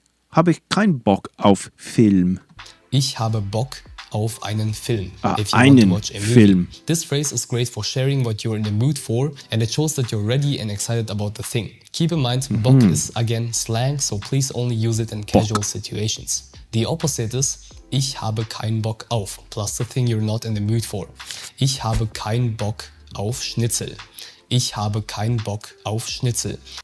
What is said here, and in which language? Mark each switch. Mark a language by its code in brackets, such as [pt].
[de] Habe ich keinen Bock auf Film. Ich habe Bock auf einen Film. [en] If you want to [de] Einen [en] watch a movie. [de] Film. [en] This phrase is great for sharing what you're in the mood for, and it shows that you're ready and excited about the thing. Keep in mind, Bock is again slang, so please only use it in casual situations. The opposite is [de] ich habe keinen Bock auf, [en] plus the thing you're not in the mood for. [de] Ich habe keinen Bock auf Schnitzel. Ich habe keinen Bock auf Schnitzel.